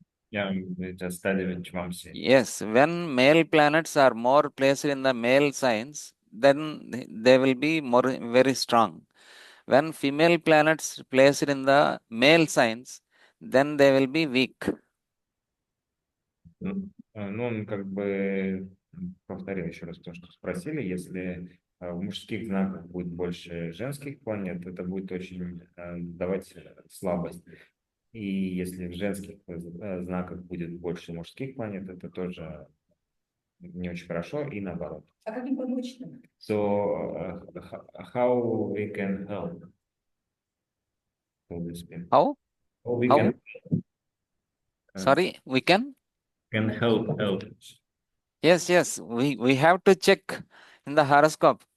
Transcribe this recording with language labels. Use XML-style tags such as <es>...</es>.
<en>Yeah, we just study which one. Yes, when male planets are more placed in the male signs, then they will be more very strong. When female planets placed in the male signs, then they will be weak.</en> <ru>Ну, он как бы повторил еще раз то, что спросили. Если в мужских знаках будет больше женских планет, это будет очень давать слабость. И если в женских знаках будет больше мужских планет, это тоже не очень хорошо, и наоборот. А как им помочь нам?</ru> <en>So, how we can help to this people? How? How we How? can Sorry, we can? Can help. Yes, we have to check in the horoscope.</en>